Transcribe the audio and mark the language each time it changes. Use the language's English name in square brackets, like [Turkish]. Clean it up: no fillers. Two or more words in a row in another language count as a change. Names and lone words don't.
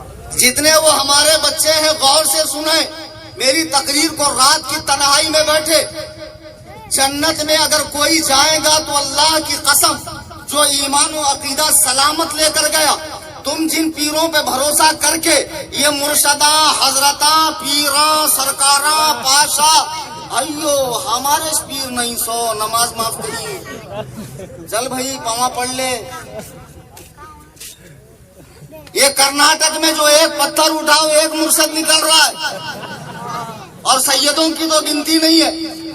[Urdu] جتنے وہ ہمارے بچے ہیں غور سے سنیں میری تقریر کو, رات کی تنہائی میں بیٹھے. جنت میں اگر کوئی جائے گا تو اللہ کی قسم جو ایمان و عقیدہ سلامت لے کر گیا, تم جن پیروں پہ بھروسہ کر کے یہ مرشداں, حضرتاں, پیراں, سرکاراں, پاشا, ایو ہمارے پیر نہیں سو, نماز معاف کری, چل بھائی پاواں پڑھ لے. یہ کرناٹک میں جو ایک پتھر اٹھاؤ ایک مرشد نکل رہا ہے, اور سیدوں کی تو گنتی نہیں ہے.